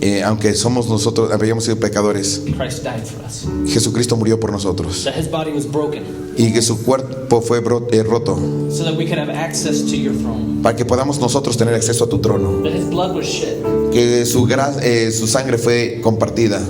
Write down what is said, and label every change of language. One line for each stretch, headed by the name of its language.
Spanish: Aunque nosotros habíamos sido pecadores,
English: Christ died for us.
Spanish: Jesucristo murió por nosotros
English: That his body was broken
Spanish: y que su cuerpo fue roto
English: so that we could have access to your throne.
Spanish: para que podamos nosotros tener acceso a tu trono.
English: That his blood was shed
Spanish: Que su sangre fue compartida